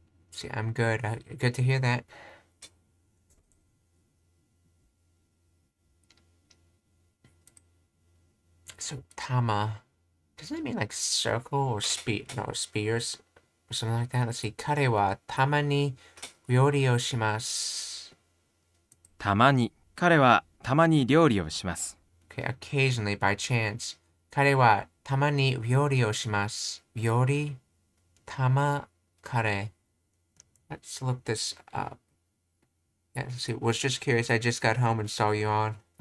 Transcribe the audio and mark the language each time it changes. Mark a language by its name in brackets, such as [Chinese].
[English] See, I'm good. Good to hear that. So, tama. Doesn't it mean like circle or spears or something like that? Let's see. [Japanese] Kare wa tama ni ryori o shimasu. たまに、彼はたまに料理をします。 [English] Okay, occasionally, by chance. [Japanese] Kare wa tama ni ryori o shimasu. Ryori, tama, kare. [English] Let's look this up. Yeah, let's see. Was just curious. I just got home and saw you on.